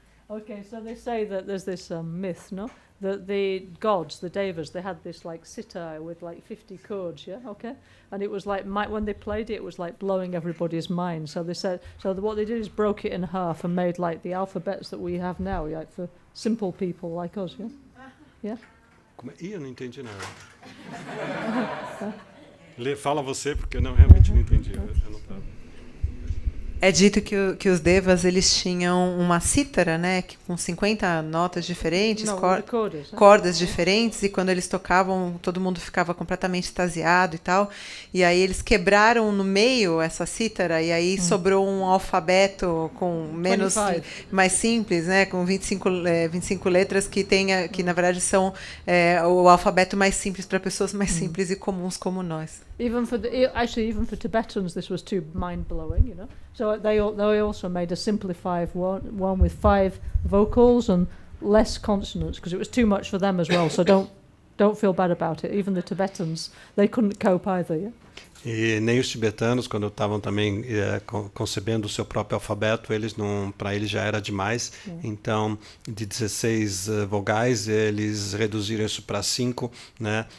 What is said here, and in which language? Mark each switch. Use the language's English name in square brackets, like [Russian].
[English] Okay, so they say that there's this myth, no? That the gods, the devas, they had this like sitar with like 50 chords, yeah, okay? And it was like, when they played it, it was like blowing everybody's mind. So they said, what they did is broke it in half and made like the alphabets that we have now, like for simple people like us, yeah? Yeah? [Portuguese] Eu não entendi nada. Fala você, porque eu realmente não entendi. Eu não tava. É dito que os devas, eles tinham uma cítara, né, com 50 notas diferentes, cordas diferentes, e quando eles tocavam, todo mundo ficava completamente extasiado e tal. E aí eles quebraram no meio essa cítara, e aí sobrou um alfabeto com mais simples, né, com 25 letras que na verdade são o alfabeto mais simples para pessoas mais simples e comuns como nós. [English] Even for Tibetans, this was too mind-blowing, you know. So they also made a simplified one with 5 vocals and less consonants, because it was too much for them as well. So don't feel bad about it. Even the Tibetans, they couldn't cope either. Yeah? [Portuguese] E nem os tibetanos, quando estavam também concebendo o seu próprio alfabeto, para eles já era demais. Então, de 16 vogais, eles reduziram isso para 5, né?